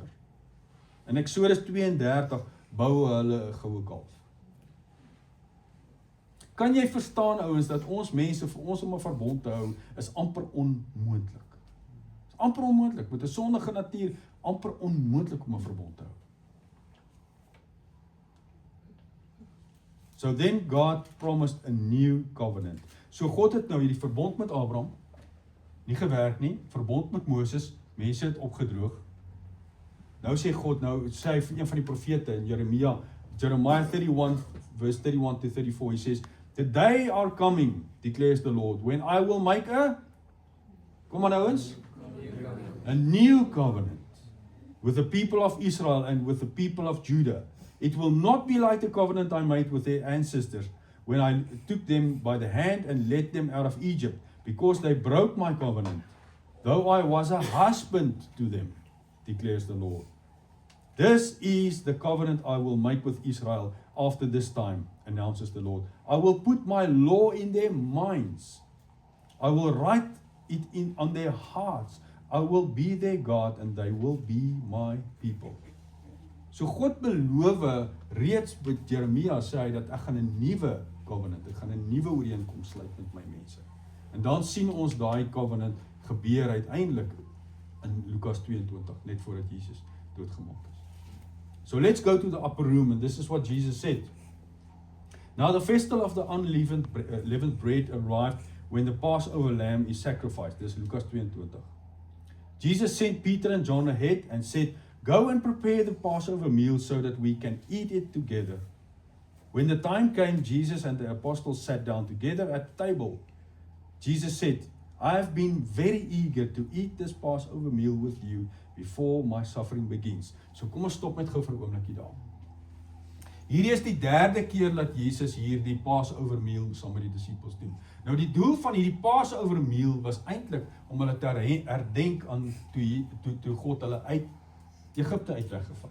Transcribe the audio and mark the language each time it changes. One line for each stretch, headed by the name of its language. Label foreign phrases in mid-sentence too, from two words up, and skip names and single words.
Afrikaans: In Exodus 32 bou hulle 'n goue kalf. Kan jy verstaan, ouens, dat ons mense, vir ons om 'n verbond te hou, is amper onmoontlik. Is amper onmoontlik, met 'n sondige natuur, amper onmoontlik om 'n verbond te hou.
English: So then God promised a new covenant.
Afrikaans: So God het nou hierdie verbond met Abraham, nie gewerk nie, verbond met Moses, mense het opgedroog. Nou sê God, nou sê hy vir een van die profete in Jeremiah 31 verse 31
English: to 34, he says, the day are coming, declares the Lord, when I will make
Afrikaans: kom aan ouens,
English: a new covenant with the people of Israel and with the people of Judah. It will not be like the covenant I made with their ancestors when I took them by the hand and led them out of Egypt, because they broke my covenant, though I was a husband to them, declares the Lord. This is the covenant I will make with Israel after this time, announces the Lord. I will put my law in their minds. I will write it on their hearts. I will be their God and they will be my people.
Afrikaans: So God beloof reeds met Jeremia, sê hy dat ek gaan 'n nuwe covenant, ek gaan 'n nuwe ooreenkoms sluit met my mense. En dan sien ons daai covenant gebeur uiteindelik in Lukas 22, net voordat Jesus doodgemaak is.
English: So let's go to the upper room, and this is what Jesus said. Now the festival of the unleavened bread arrived when the Passover lamb is sacrificed. This is Lukas 22. Jesus sent Peter and John ahead and said, go and prepare the Passover meal so that we can eat it together. When the time came, Jesus and the apostles sat down together at the table. Jesus said, I have been very eager to eat this Passover meal with you before my suffering begins.
Afrikaans: So kom ons stop net gou vir 'n oombliekie daar. Hierdie is die 3de keer dat Jesus hierdie
English: Passover meal
Afrikaans: saam met die disippels doen. Nou die doel van hierdie
English: Passover meal
Afrikaans: was eintlik om hulle te herdenk aan toe God hulle uit Egipte uit weggevat.